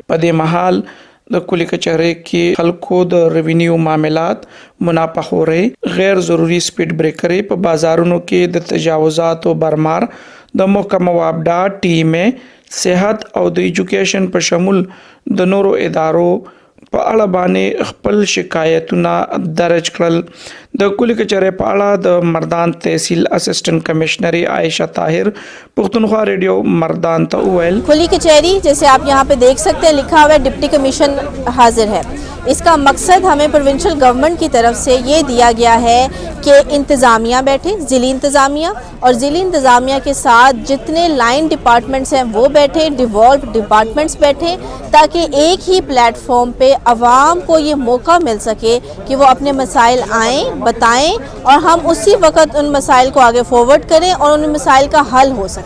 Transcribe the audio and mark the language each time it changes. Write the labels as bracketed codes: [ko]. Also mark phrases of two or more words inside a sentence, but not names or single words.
[ps] په دې مهال د کلی کچهری کې خلکو د ریوینیو معاملات، منافخوري، غیر ضروری [en] speed breakers [ps] په بازارونو کې د تجاوزات او برمار، د محکمه وابډا ټیمه صحت او د ایجوکیشن په شمول د نورو ادارو په اړه باندې خپل شکایتونه درج کړل. د کلی کچهری په اړه د مردان تحصیل [en] assistant commissioner [ps] عائشہ طاهر پختونخوا ریڈیو مردان ته ویل، [ur] کلی کچہری جیسے آپ یہاں پہ دیکھ سکتے ہیں لکھا ہوا ہے [en] deputy commission [ur] حاضر ہے. اس کا مقصد ہمیں [en] provincial government [ur] کی طرف سے یہ دیا گیا ہے کہ انتظامیہ بیٹھے، ضلعی انتظامیہ، اور ضلعی انتظامیہ کے ساتھ جتنے [en] line departments [ur] ہیں وہ بیٹھے، [en] devolved departments [ur] بیٹھے، تاکہ ایک ہی پلیٹ فارم پہ عوام کو یہ موقع مل سکے کہ وہ اپنے مسائل آئیں، بتائیں، اور ہم اسی وقت ان مسائل کو آگے فارورڈ کریں اور ان مسائل کا حل ہو سکے.